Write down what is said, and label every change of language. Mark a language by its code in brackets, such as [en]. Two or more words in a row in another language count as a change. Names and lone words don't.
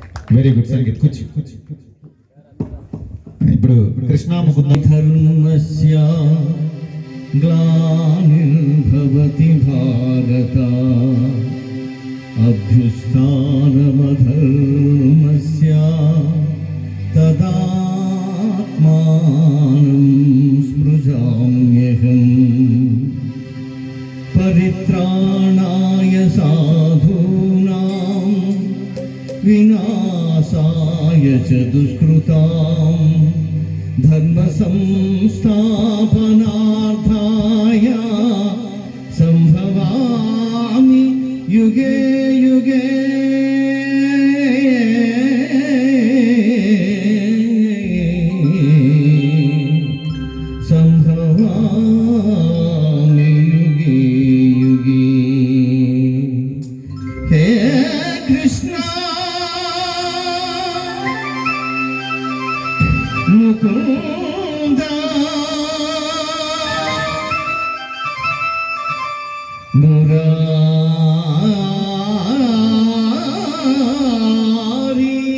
[en] very good [te] సంగీత్ కూర్చో. ఇప్పుడు కృష్ణ ముకుంద [sa] ధర్మస్య గ్లానిర్భవతి భారత అభ్యుత్థానమధర్మస్య తదాత్మానం స్మృజామ్యహం పరిత్రాణాయ సాధూనాం వినాశాయ చ దుష్కృతాం ధర్మ సంస్థాపనార్థాయ సంభవామి యుగే యుగే సంభవామి యుగే యుగే. హే కృష్ణ ముకుంద మురారి